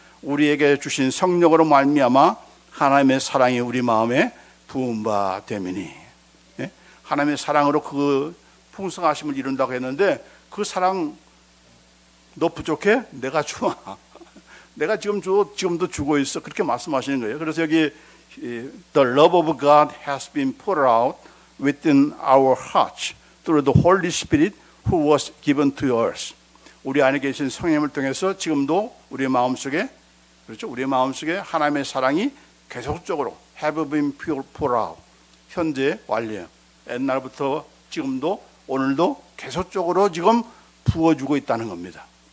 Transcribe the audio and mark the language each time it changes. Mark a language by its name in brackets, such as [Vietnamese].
[Korean] 우리에게 주신 성령으로 말미암아 하나님의 사랑이 우리 마음에 부은 바 되미니. 하나님의 사랑으로 그 풍성하심을 이룬다고 했는데, 그 사랑 너 부족해? 내가 줘. 내가 지금도 주고 있어. 그렇게 말씀하시는 거예요. 그래서 여기 [English] The love of God has been poured out within our hearts through the Holy Spirit who was given to us. [Korean] 우리 안에 계신 성령을 통해서 지금도 우리의 마음속에, 그렇죠? 우리의 마음속에 하나님의 사랑이 계속적으로 [English] have been poured out. [Korean] 현재 완료. 옛날부터 지금도 오늘도 계속적으로 지금 부어주고 있다는 겁니다.